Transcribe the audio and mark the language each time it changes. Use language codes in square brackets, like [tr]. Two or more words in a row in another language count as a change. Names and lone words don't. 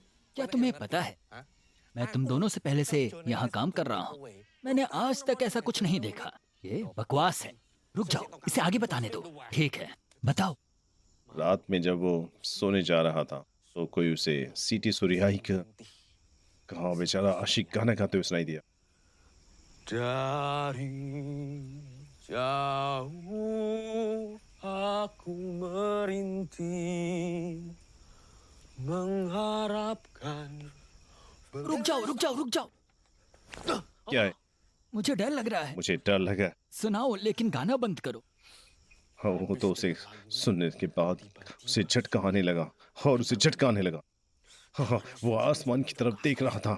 [hi] क्या तुम्हें पता है, मैं तुम दोनों से पहले से यहाँ काम कर रहा हूँ। मैंने आज तक ऐसा कुछ नहीं देखा। ये बकवास है। रुक जाओ, इसे आगे बताने दो। ठीक है, बताओ। रात में जब वो सोने जा रहा था तो कोई उसे सीटी सुरियाई का कहा बेचारा आशिक गाना गाते हुए सुनाई दिया। [id] Dari jauh aku merintih mengharapkan [hi] रुक जाओ रुक जाओ रुक जाओ। क्या है? मुझे डर लग रहा है। मुझे डर लगा। सुनाओ, लेकिन गाना बंद करो। हाँ, वो तो उसे सुनने के बाद उसे झटका आने लगा और उसे झटका आने लगा। हाँ हाँ, वो आसमान की तरफ देख रहा था।